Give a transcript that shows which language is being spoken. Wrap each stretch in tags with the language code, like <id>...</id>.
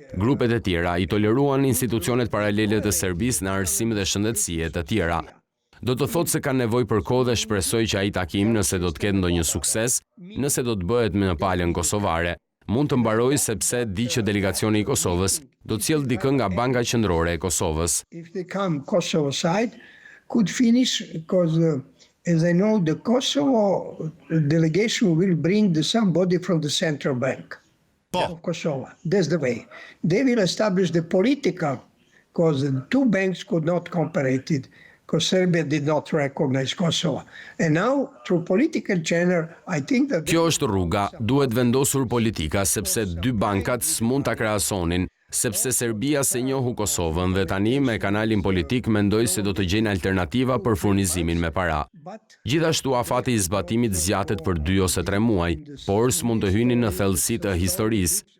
<sq>Grupet e tjera i toleruan institucionet paralele të Serbisë në arsim dhe shëndetësie të tjera. Do të thotë se kanë nevojë për kohë dhe shpresoj që ai takim, nëse do të ketë ndonjë sukses, nëse do të bëhet në palën kosovare, mund të mbarojë sepse di që delegacioni i Kosovës do të sjellë dikë nga Banka Qendrore e Kosovës.</sq> <en>If they come Kosovo side, could finish because, as I know, the Kosovo delegation will bring somebody from the central bank of Kosovo. That's the way. They will establish the political, because the two banks could not cooperate because Serbia did not recognize Kosovo. And now, through political channel, I think that...</en> <sq>Kjo është rruga, duhet vendosur politika, sepse dy bankat s'mund ta krahasonin, sepse Serbia se njohu Kosovën dhe tani me kanalin politik mendoj se do të gjejnë alternativa për furnizimin me para. Gjithashtu afati i zbatimit zgjatet për 2 ose 3 muaj, por s'mund të hyni në thellësi të historisë.</sq>